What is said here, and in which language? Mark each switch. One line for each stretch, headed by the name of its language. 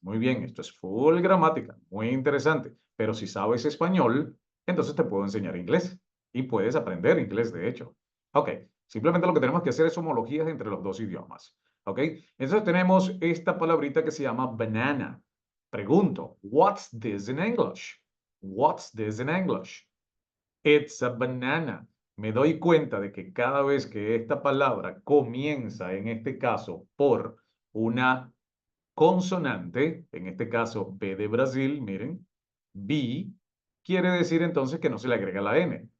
Spanish: Muy bien, esto es full gramática, muy interesante. Pero si sabes español, entonces te puedo enseñar inglés y puedes aprender inglés, de hecho. Ok, Simplemente lo que tenemos que hacer es homologías entre los dos idiomas. ¿Ok? Entonces tenemos esta palabrita que se llama banana. Pregunto,
English: what's this in English? What's this in English? It's a banana.
Spanish: Me doy cuenta de que cada vez que esta palabra comienza, en este caso, por una consonante, en este caso B de Brasil, miren, B, quiere decir entonces que no se le agrega la N.